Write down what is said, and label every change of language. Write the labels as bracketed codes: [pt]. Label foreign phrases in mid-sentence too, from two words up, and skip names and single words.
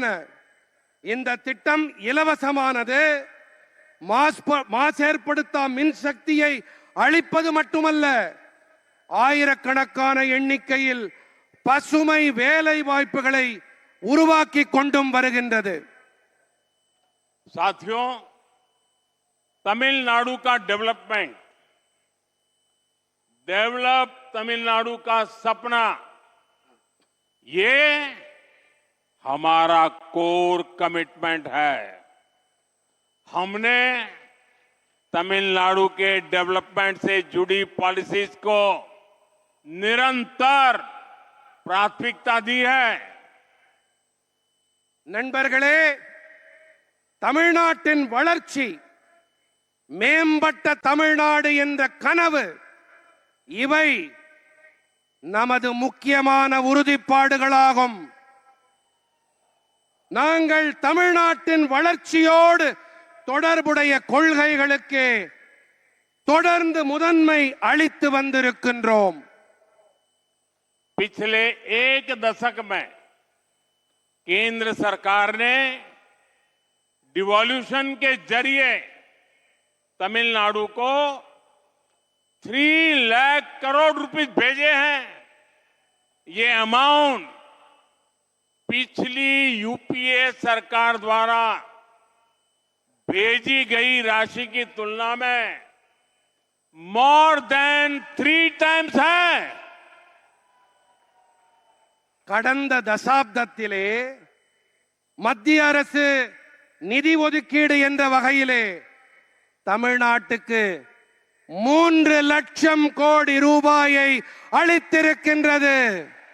[ta] இந்த திட்டம் இலவசமானது. மாசேற்படுத்தா மின்சக்தியை அளிப்பது மட்டுமல்ல, ஆயிரக்கணக்கான எண்ணிக்கையில் பசுமை வேலை வாய்ப்புகளை உருவாக்கி கொண்டும் வருகின்றது. [hi] साथियों, तमिलनाडु का डेवलप तमिलनाडु का सपना, ये हमारा [en] core commitment [hi] है. हमने तमिलनाडु के डेवलपमेंट से जुड़ी पॉलिसीज को निरंतर प्राथमिकता दी है. [ta] நண்பர்களே, தமிழ்நாட்டின் வளர்ச்சி, மேம்பட்ட தமிழ்நாடு என்ற கனவு, இவை நமது முக்கியமான உறுதிப்பாடுகளாகும். நாங்கள் தமிழ்நாட்டின் வளர்ச்சியோடு தொடர்புடைய கொள்கைகளுக்கு தொடர்ந்து முதன்மை அளித்து வந்திருக்கின்றோம். [hi] पिछले 1 दशक में केंद्र सरकार ने डिवॉल्यूशन के जरिए तमिलनाडु को 3 लाख करोड़ रुपए भेजे हैं. ये अमाउंट पिछली यूपीए सरकार द्वारा भेजी गई राशि की तुलना में [en] more than 3 times [hi] है. [ta] கடந்த தசாப்தத்திலே மத்திய அரசு நிதி ஒதுக்கீடு என்ற வகையிலே தமிழ்நாட்டுக்கு 3 லட்சம் கோடி ரூபாயை அளித்திருக்கின்றது.